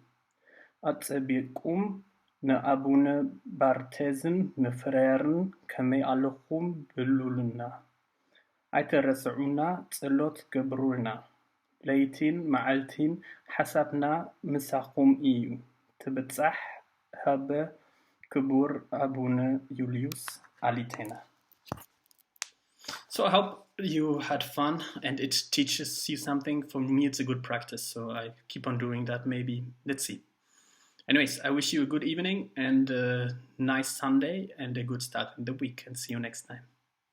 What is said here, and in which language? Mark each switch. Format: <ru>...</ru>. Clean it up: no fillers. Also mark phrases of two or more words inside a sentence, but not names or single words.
<ti>ኣጸቢቁም ንኣቡነ ባርቴዝን ንፍሬርን ከመይ ኣለኹም ብሉልና። ኣይተረስዑና ጸሎት ገብሩልና። ለይቲን መዓልቲን ሓሳብና ምሳኹም እዩ። ትብጻሕ ሃበ ክቡር ኣቡነ ዩልዩስ ኣሊቴና.</ti> <en>So I hope you had fun and it teaches you something. For me, it's a good practice, so I keep on doing that maybe. Let's see. Anyways, I wish you a good evening and a nice Sunday and a good start in the week, and see you next time.</en>